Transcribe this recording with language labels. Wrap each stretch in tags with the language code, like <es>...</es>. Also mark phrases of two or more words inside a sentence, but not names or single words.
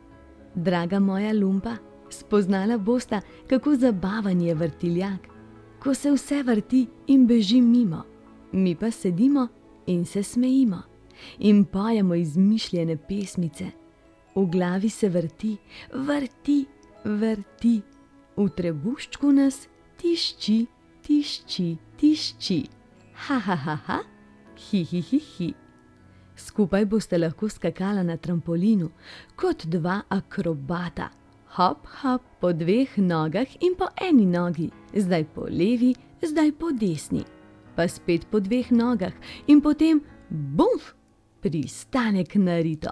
<sl>Draga moja lumpa, spoznala bosta, kako zabaven je vrtiljak, ko se vse vrti in beži mimo, mi pa sedimo in se smejimo in pojemo izmišljene pesmice. V glavi se vrti, vrti, vrti, v trebuščku nas tišči, tišči, tišči. Ha, ha, ha, ha, hi, hi, hi, hi. Skupaj boste lahko skakala na trampolinu, kot dva akrobata. Hop, hop, po dveh nogah in po eni nogi, zdaj po levi, zdaj po desni. Pa spet po dveh nogah in potem bumf, pristanek narito.</sl>